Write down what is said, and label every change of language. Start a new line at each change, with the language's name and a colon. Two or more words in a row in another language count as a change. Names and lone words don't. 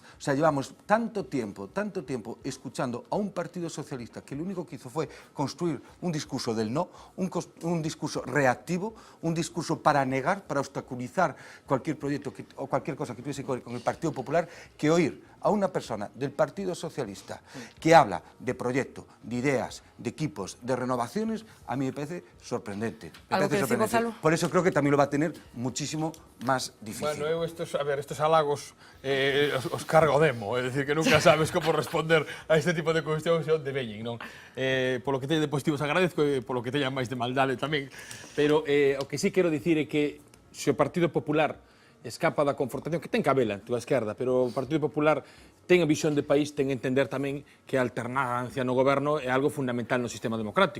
Spanish: O sea, llevamos tanto tiempo escuchando a un Partido Socialista que lo único que hizo fue construir un discurso del no, un discurso reactivo, un discurso para negar, para obstaculizar cualquier proyecto o cualquier cosa que tuviese que ver con el Partido Popular, que oír a una persona del Partido Socialista que habla de proyecto, de ideas, de equipos, de renovaciones, a mí me parece sorprendente. ¿Algo que decir, Gonzalo? Por eso creo que también lo va a tener muchísimo más difícil. Bueno, estos halagos
Galician: os cargo demo, é dicir, que nunca sabes como responder a este tipo de cuestións onde veñen, non? Polo que teñen de positivos agradezco e polo que teñan máis de maldade tamén, pero o que sí quero dicir é que se o Partido Popular escapa da confrontación, que ten cabela en túa esquerda, pero o Partido Popular ten a visión de país, ten a entender tamén que a alternancia no goberno é algo fundamental no sistema democrático.